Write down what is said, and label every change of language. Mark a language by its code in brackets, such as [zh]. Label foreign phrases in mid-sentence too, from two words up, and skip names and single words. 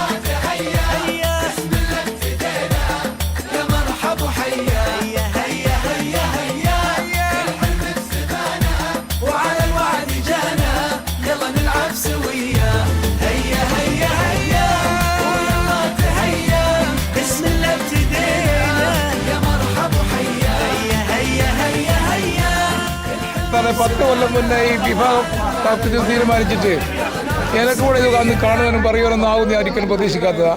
[ar] تهيا هيا بسم الله ابتدينا يا مرحب وحيا هيا هيا هيا هيا الحلم بسمانا وعلى الوعد جانا يلا نلعب سويا هيا هيا هيا ويلا تهيا بسم الله ابتدينا يا مرحب وحيا هيا هيا هيا هيا [ml] 10 കൊല്ലം മുന്നേ ഈ ഫിഫ കപ്പിന് തീരുമാനിച്ചിട്ട് എനിക്ക് കൂടെ ഇത് അന്ന് കാണുവാനും പറയുവാനൊന്നും ആവും ഞാൻ ഒരിക്കലും പ്രതീക്ഷിക്കാത്തതാണ്.